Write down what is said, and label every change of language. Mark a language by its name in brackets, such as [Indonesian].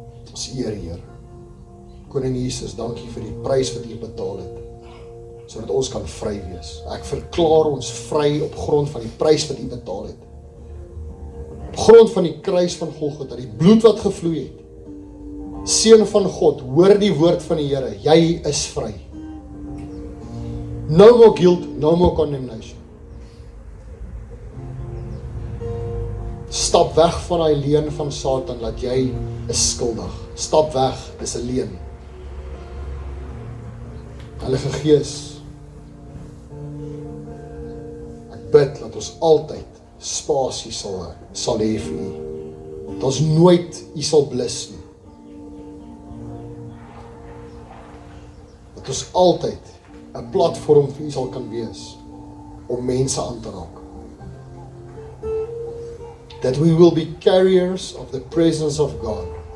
[Afrikaans] Ons eer, Heer. Koning Jesus, dankie vir die prys wat U betaal het, sodat ons kan vry wees. Ek verklaar ons vry op grond van die prys wat U betaal het. Op grond van die kruis van Golgotha, die bloed wat gevloei het. Seun van God, hoor die woord van die Here, jy is vry. [English] No more guilt, no more condemnation. [Afrikaans] Stap weg van die leuen van Satan, dat jy is skuldig. Stap weg, dis 'n leuen. Heilige Gees, ek bid dat ons altyd spasie sal hê vir U. Dat ons nooit U sal blus nie. Dat ons altyd 'n platform vir U sal kan wees om mense aan te raak. [English] That we will be carriers of the presence of God.